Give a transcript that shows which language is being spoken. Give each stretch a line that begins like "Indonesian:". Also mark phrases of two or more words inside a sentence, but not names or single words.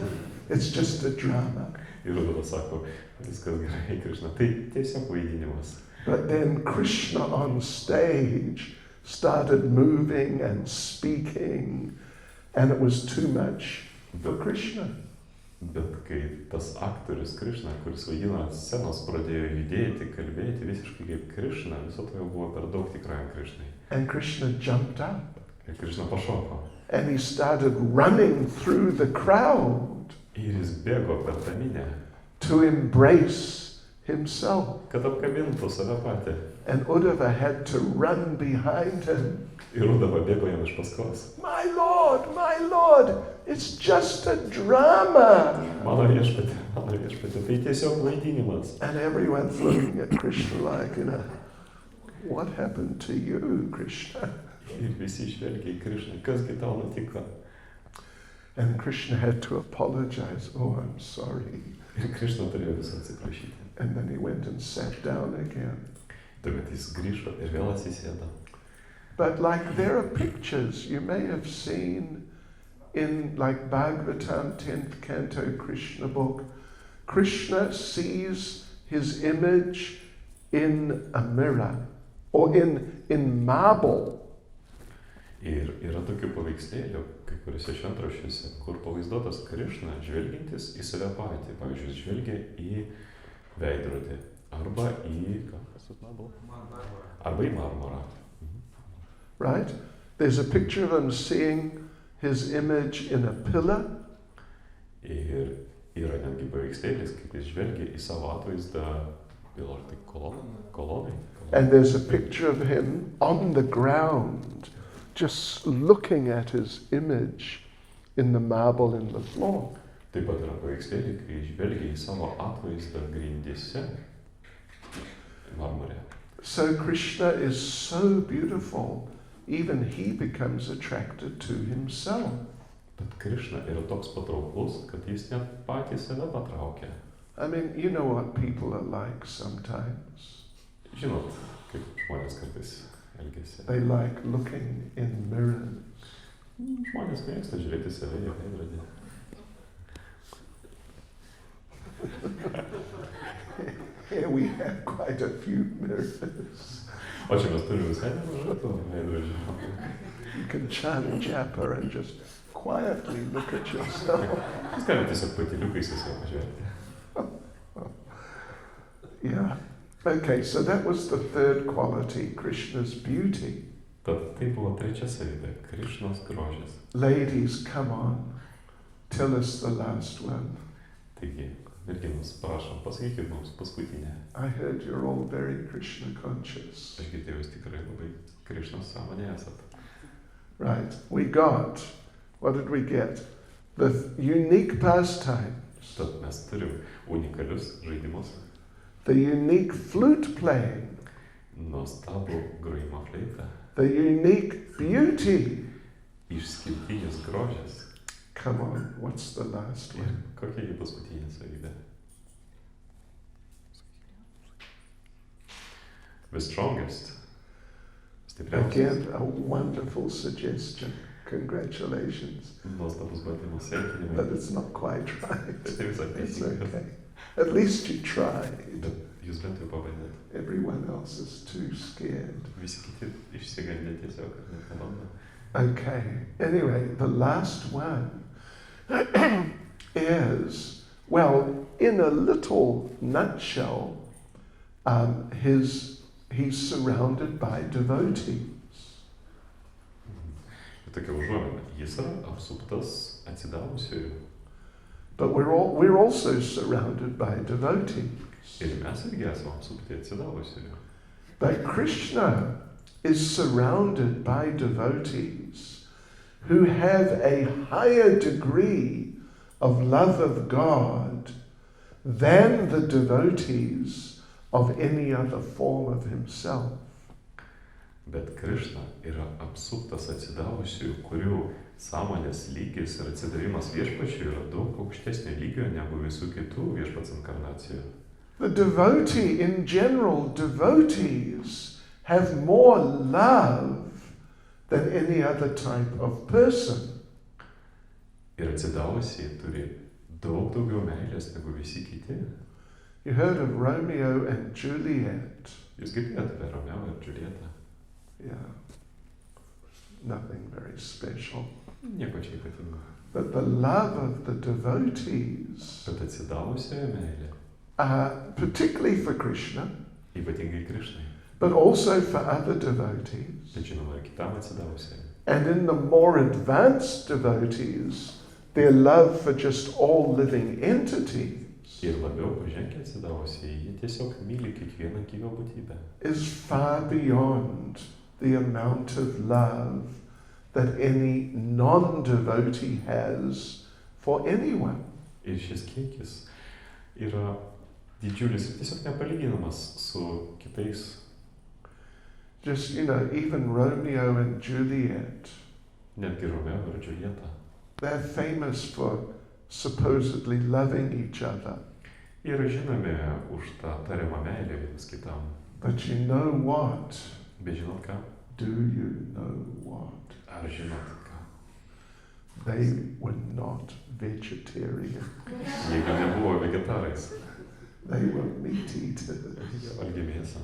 English: It's just a drama.
Lithuanian: Ir Uddhava sako, viskas gerai, Krishna. Tai tiesiog vaidinimas.
English: But then Krishna on stage started moving and speaking, and it was too much for Krishna.
Lithuanian: Bet kai tas aktorius Krishna, kuris vaidina ant scenos, pradėjo judėti, kalbėti visiškai kaip Krishna, viso to jau buvo per daug tikrajam Krishnai.
English: And Krishna jumped up.
Lithuanian: Ir Krishna pašoko.
English: And he started running through the crowd
Lithuanian: Ir jis bėgo per tą minią.
English: to embrace himself.
Lithuanian: kad apkabintų save patį.
English: And Uddhava had to run behind him.
Lithuanian: Ir Uddhava bėgo jam iš paskos.
English: My Lord, it's just a drama.
Lithuanian: Mano viešpatė, tai tiesiog vaidinimas.
English: And everyone's looking at Krishna like, what happened to you, Krishna?
Lithuanian: Ir visi žvelgia į Krišną, kasgi tau nutiko.
English: And Krishna had to apologize. Oh, I'm sorry.
Lithuanian: Ir Krišna turėjo visą atsiprašyti.
English: And then he went and sat down again.
Lithuanian: Tuomet jis grįžo ir vėl atsisėdo.
English: But like there are pictures you may have seen in like Bhagavatam 10th canto Krishna book. Krishna sees his image in a mirror or in marble.
Lithuanian: Ir yra tokių paveikslėlių, kai kuriuose šventraščiuose, kur pavaizduotas Krišna žvelgiantis į save patį. Pavyzdžiui, žvelgia į veidrodį arba į marmurą.
English: Right? There's a picture of him seeing his image in a pillar.
Lithuanian: Ir yra netgi paveikslėlis, kaip jis žvelgia į savo atvaizdą kolonai.
English: And there's a picture of him on the ground, just looking at his image in the marble in the floor.
Lithuanian: Taip pat yra paveikslėliai, kai žvelgia į savo atvaizdą grindyse, marmurė.
English: So Krishna is so beautiful, even he becomes attracted to himself.
Lithuanian: Bet Krišna yra toks patrauklus, kad jis net patį save patraukia.
English: I mean, you know what people are like sometimes.
Lithuanian: Žinot, kaip žmonės kartais elgiasi.
English: They like looking in mirrors.
Lithuanian: Žmonės mėgsta žiūrėti save į veidrodį.
English: Here we have quite a few mirrors.
Lithuanian: O čia mes turime visai nemažai tų veidrodžių.
English: You can chant japa and just quietly look at yourself.
Lithuanian: Jūs galite tiesiog patyliukais į save pažiūrėti.
English: Yeah. Okay, so that was the third quality, Krishna's beauty.
Lithuanian: Tad tai buvo trečia savybė, Krišnos grožis.
English: Ladies, come on, tell us the last one.
Lithuanian: Taigi, merginos, prašom, pasakykit mums paskutinę.
English: I heard you're all very Krishna conscious.
Lithuanian: Aš girdėjau, jūs tikrai labai Krišnos sąmonė esat.
English: Right, what did we get? The unique pastimes.
Lithuanian: Tad mes turim unikalius žaidimus.
English: The unique flute playing.
Lithuanian: Nuostabų grojimo fleitą.
English: The unique beauty.
Lithuanian: Išskirtinis grožis.
English: Come on, what's the last
Lithuanian: Ir
English: one?
Lithuanian: kokia jų paskutinė savybė?
English: The strongest.
Lithuanian: Stipriausias.
English: Again, a wonderful suggestion. Congratulations.
Lithuanian: Nuostabus bandymas, sveikinimai.
English: But it's not quite right.
Lithuanian: Tai visai
English: It's
Lithuanian: teisingas.
English: okay. At least you tried.
Lithuanian: Bet jūs bent jau pabandėt.
English: Everyone else is too scared.
Lithuanian: Visi kiti išsigandė tiesiog, kad net nebando.
English: Okay. Anyway, the last one is, well, in a little nutshell, he's surrounded by devotees.
Lithuanian: Tokia užuomina. Jis yra apsuptas atsidavusiųjų.
English: But we're also surrounded by devotees.
Lithuanian: Ir mes irgi esame apsupti atsidavusiųjų.
English: But Krishna is surrounded by devotees who have a higher degree of love of God than the devotees of any other form of himself.
Lithuanian: Bet Krišna yra apsuptas atsidavusiųjų, kurių sąmonės lygis ir atsidavimas viešpačiui yra daug aukštesnio lygio negu visų kitų viešpats inkarnacijų.
English: The devotee, in general, devotees have more love than any other type of person.
Lithuanian: Ir atsidavusiai turi daug daugiau meilės negu visi kiti.
English: You heard of Romeo and Juliet?
Lithuanian: Jūs girdėjote apie Romeo ir Džiulietą?
English: Yeah. Nothing very special.
Lithuanian: Nieko čia ypatingo.
English: But the love of the devotees,
Lithuanian: Bet atsidavusioje meilė,
English: particularly for Krishna,
Lithuanian: ypatingai Krišnai,
English: but also for other devotees,
Lithuanian: bet žinoma ir kitam atsidavusiam.
English: and in the more advanced devotees, their love for just all living entities
Lithuanian: Ir labiau pažengia atsidavusiai, jie tiesiog myli kiekvieną gyvą būtybę.
English: is far beyond the amount of love that any non-devotee has for anyone.
Lithuanian: Ir šis kiekis yra didžiulis ir tiesiog nepalyginamas su kitais.
English: Just, even Romeo and Juliet,
Lithuanian: Netgi Romeo ir Džiuljeta.
English: they're famous for supposedly loving each other.
Lithuanian: Yra žinomi už tą tariamą meilę vienas kitam.
English: But you know what?
Lithuanian: Bet žinot ką?
English: Do you know what?
Lithuanian: Ar žinot ką?
English: They were not vegetarian.
Lithuanian: Jeigu nebuvo vegetarais,
English: They were meat eaters.
Lithuanian: jie valgė mėsą.